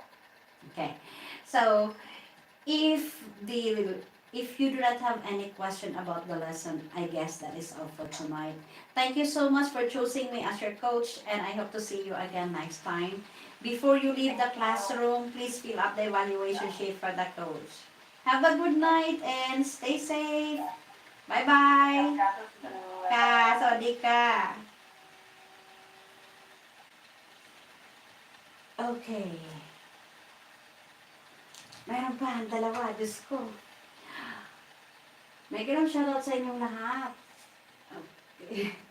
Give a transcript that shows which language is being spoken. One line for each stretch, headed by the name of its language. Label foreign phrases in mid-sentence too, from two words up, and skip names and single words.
English: Okay, so if the if you do not have any question about the lesson, I guess that is all for tonight. Thank you so much for choosing me as your coach, and I hope to see you again next time. Before you leave the classroom, please fill up the evaluation sheet for the coach. Have a good night and stay safe. Bye-bye.
Thai: ค่ะ สวัสดีค่ะ Okay.
Filipino: Mayroon pa ang dalawa. Diyos ko. May ganun shoutout sa inyong lahat. Okay.